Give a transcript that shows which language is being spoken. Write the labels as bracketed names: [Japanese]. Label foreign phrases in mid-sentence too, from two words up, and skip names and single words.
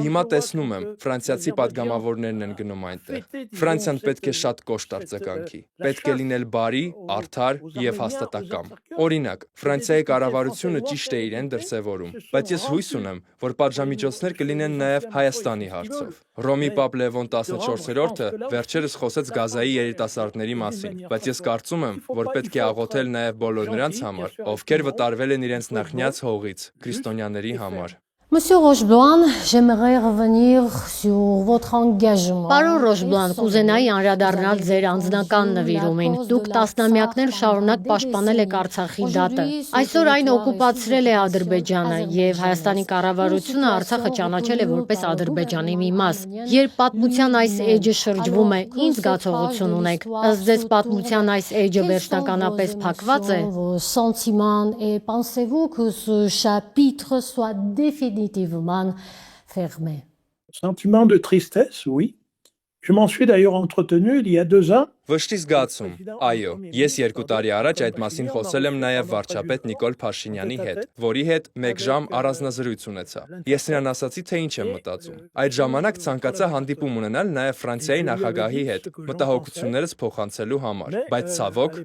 [Armenian] հիմա տեսնում եմ, ֆրանսիացի падգամավորներն են գնում այնտեղ։ Ֆրանսիան պետք է շատ կոշտ արձագանքի։ Պետք է լինել բարի, արդար եւ հաստատակամ։ Օրինակ, Ֆրանսիայի կառավարությունը ճիշտ է իրեն դրսևորում, բայց ես հույս ունեմ, որ պատժամիջոցներ կլինեն նաեւ Հայաստանի հարցով։ Ռոմի Պապ Լևոն 14-րդը վերջերս խոսեց Գազայի երիտասարդների մասին, բայց ես կարծում եմ, որ պետք է աղոթել նաեւ բոլոր նրանց համար, ովքեր վտարվել են իրենց նախնյաց հողից, քրիստոնյաների համար։ [French] Monsieur Rocheblanc, j'aimerais revenir sur votre engagement. [Armenian] Պարոն Ռոշբլան, կուզենայի անդրադառնալ ձեր անձնական նվիրումին։ Դուք տասնամյակներ շարունակ պաշտպանել եք Արցախի դատը։ Այսօր այն օկուպացրել է Ադրբեջանը եւ Հայաստանի կառավարությունը Արցախը ճանաչել է որպես Ադրբեջանի մի մաս։ Երբ պատմության այս էջը շրջվում է, ինչ զգացողություն ունեք։ Ըստ ձեզ պատմության այս էջը վերջնականապես փակված է։ [French] Vos sentiments et pensez-vous que ce chapitre soit définitivement fermé? Sentiment de tristesse, oui. Je m'en suis d'ailleurs entretenu il y a 2 ans. [Armenian] Վշտի զգացում, այո, ես 2 տարի առաջ այդ մասին խոսել եմ նաև վարչապետ Նիկոլ Փաշինյանի հետ, որի հետ 1 ժամ առանձնազրույց ունեցա։ Ես նրան ասացի, թե ինչ եմ մտածում։ Այդ ժամանակ ցանկացա հանդիպում ունենալ նաև Ֆրանսիայի նախագահի հետ, մտահոգություններս փոխանցելու համար, բայց ցավոք